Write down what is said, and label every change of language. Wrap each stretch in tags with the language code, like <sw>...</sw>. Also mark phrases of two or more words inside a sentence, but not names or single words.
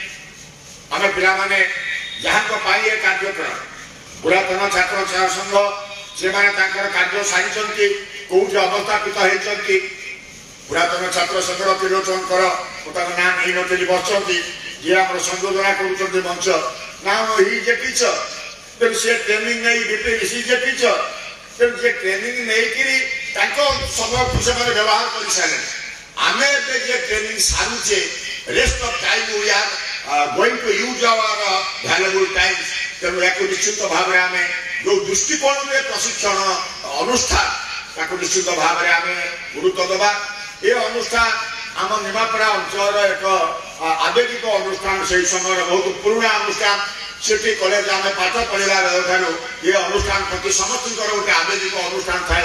<or>ଆମେ ପିଲାମାନେ ଯାହାଙ୍କ ପାଇଁ ଏ କାର୍ଯ୍ୟକ୍ରମ ପୁରାତନ ଛାତ୍ର ସଂଘ ସେମାନେ ତାଙ୍କର କାର୍ଯ୍ୟ ସାରିଛନ୍ତି, କୋଉଠି ଅବସ୍ଥାପିତ ହେଇଛନ୍ତି। ପୁରାତନ ଛାତ୍ର ସଂଘର ତ୍ରିଲୋଚନଙ୍କର ମୁଁ ତାଙ୍କ ନାଁ ନେଇନଥିଲି ବସିଛନ୍ତି, ଯିଏ ଆମର ସଂଯୋଜନା କରୁଛନ୍ତି ମଞ୍ଚ।</or> <en>Now he is a teacher.</en> <or>ତେଣୁ ସେ ଟ୍ରେନିଂ ନେଇ ଟିଚର ତେଣୁ ସେ ଟ୍ରେନିଂ ନେଇକିରି ତାଙ୍କ ସମୟକୁ ସେମାନେ ବ୍ୟବହାର କରିସାରିଲେଣି। ଆମେ ଏବେ ଯେ ଟ୍ରେନିଂ ସାରୁଛେ</or> <en>rest of time we are going to use our valuable time.</en> <or>ତେଣୁ ଏହାକୁ ନିଶ୍ଚିତ ଭାବରେ ଆମେ ଯୋଉ ଦୃଷ୍ଟିକୋଣରେ ପ୍ରଶିକ୍ଷଣ ଅନୁଷ୍ଠାନ ତାକୁ ନିଶ୍ଚିତ ଭାବରେ ଆମେ ଗୁରୁତ୍ୱ ଦେବା। ଏ ଅନୁଷ୍ଠାନ ଆମ ନିମାପଡ଼ା ଅଞ୍ଚଳର ଏକ ଆବେଗିକ ଅନୁଷ୍ଠାନ, ସେହି ସମୟର ବହୁତ ପୁରୁଣା ଅନୁଷ୍ଠାନ। ସେଠି କଲେଜ ଆମେ ପାଠ ପଢିଲା ବେଳଠାରୁ ଏ ଅନୁଷ୍ଠାନ ପ୍ରତି ସମସ୍ତଙ୍କର ଗୋଟେ ଆବେଗିକ ଅନୁଷ୍ଠାନ ଥାଏ।</or>